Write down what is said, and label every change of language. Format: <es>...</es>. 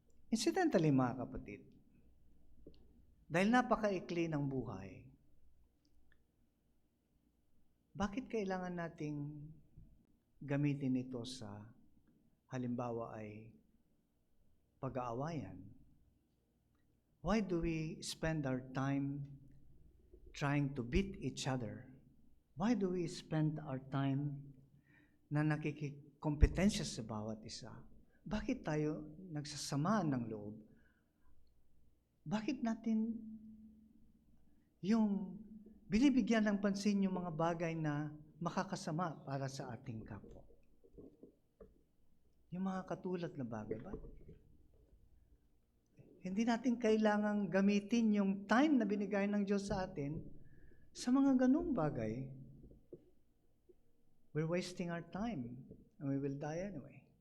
<tl>Incidentally, mga kapatid, dahil napakaikli ng buhay, bakit kailangan nating gamitin ito sa halimbawa ay pag-aawayan?</tl> <en>Why do we spend our time trying to beat each other? Why do we spend our time</en> <tl>na nakikikompetensya sa bawat isa? Bakit tayo nagsasamaan ng loob? Bakit natin yung binibigyan ng pansin yung mga bagay na makakasama para sa ating kapwa? Yung mga katulad na bagay ba? Hindi natin kailangang gamitin yung time na binigay ng Diyos sa atin sa mga ganung bagay.</tl> <en>We're wasting our time and we will die anyway.</en>